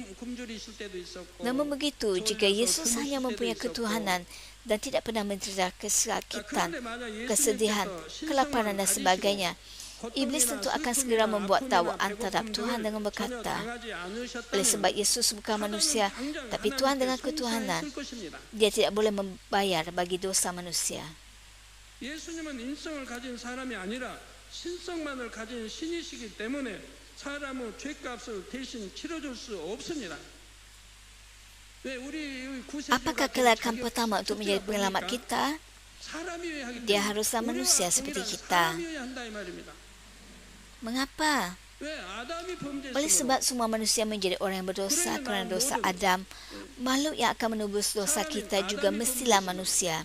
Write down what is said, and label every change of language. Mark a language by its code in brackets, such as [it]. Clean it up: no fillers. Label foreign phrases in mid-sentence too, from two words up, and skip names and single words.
[ms] Namun begitu, jika Yesus hanya mempunyai ketuhanan dan tidak pernah menderita kesakitan, kesedihan, kelaparan dan sebagainya, Iblis tentu akan segera membuat dakwaan terhadap Tuhan dengan berkata, oleh sebab Yesus bukan manusia, tapi Tuhan dengan ketuhanan, dia tidak boleh membayar bagi dosa manusia. [ko] 예수님은 인성을 가진 사람이 아니라 신성만을 가진 신이시기 때문에 사람의 죄값을 대신 치러줄 수 없습니다. [ms] Apakah kelak pertama untuk menjadi penyelamat kita? Dia haruslah manusia seperti kita. Mengapa? Oleh sebab semua manusia menjadi orang yang berdosa kerana dosa Adam, makhluk yang akan menebus dosa kita juga mestilah manusia.